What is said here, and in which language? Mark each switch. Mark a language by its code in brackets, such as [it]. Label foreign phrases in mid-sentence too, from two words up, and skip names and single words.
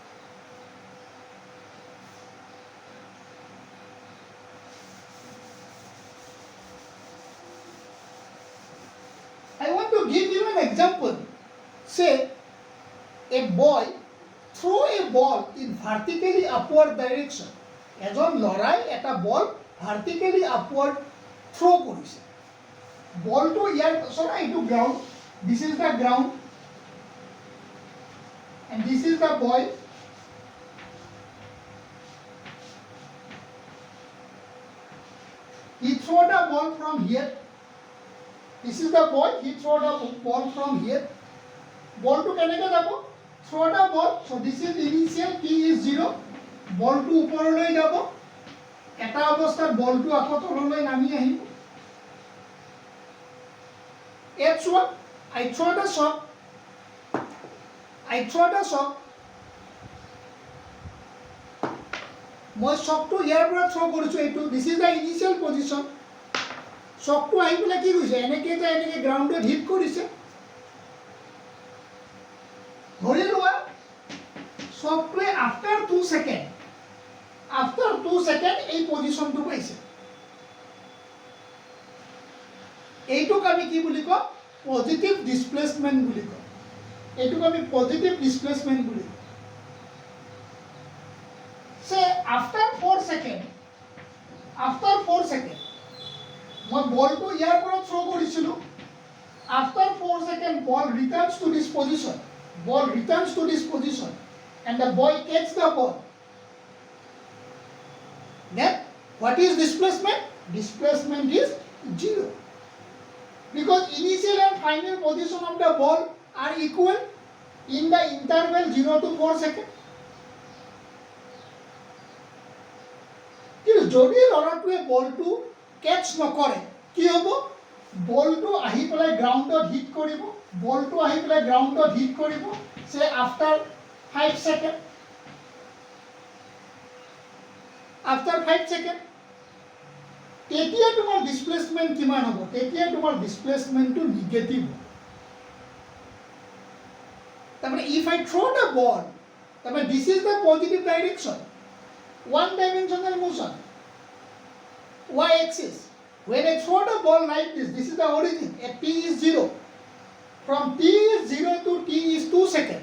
[en] I want to give you an example. Say, a boy throw a ball in vertically upward direction. [as] এজন লৰাই এটা বল [en] vertically upward throw [as] কৰিছে. বলটো ইয়াৰ চৰা এইটো গ্ৰাউণ্ড. [en] This is the ground and this is the boy. He throw the ball from here. This is the boy. He throw the ball from here. [as] Ball to কেনেকৈ যাব? [en] Throw the ball. So this is initial. T is 0. Ball to [as] ওপৰলৈ যাব. এটা অৱস্থাত বলটো আকৌ তললৈ নামি আহিব. [en] H1. I throw the shot. [as] মই শটটো ইয়াৰ পৰা থ্ৰ কৰিছো এইটো. [en] This is the initial position. [as] শটটো আহি পেলাই কি কৰিছে? এনেকৈ [en] groundত hit [as] কৰিছে. ধৰি লোৱা শটটোৱে [en] after 2 seconds [as] এই পজিশনটো পাইছে. এইটোক আমি কি বুলি কওঁ? [en] positive displacement [as] বুলি কওঁ. এইটোক আমি [en] positive displacement [as] বুলি কওঁ. [en] Say after 4 seconds [as] মই বলটো ইয়াৰ পৰা থ্ৰ কৰিছিলো. [en] After 4 seconds ball returns to this position and the boy catch the ball. Then what is displacement? Displacement is 0. Because initial and final position of the ball are equal in the interval 0 to 4 seconds. [as] কিন্তু যদি লৰাটোৱে বলটো ক্যাচ নকৰে কি হ'ব? বলটো আহি পেলাই [en] groundত hit [as] কৰিব. [en] Say after 5 seconds. [as] তেতিয়া তোমাৰ ডিসপ্লেসমেন্ট কিমান হ'ব? তেতিয়া তোমাৰ [en] displacementটো negative [as] হ'ব. [en] তাৰমানে if I throw the ball, তাৰমানে this is the positive direction. One dimensional motion. Y axis. When I throw the ball like this, this is the origin. At t is 0. From t is 0 to t is 2 seconds.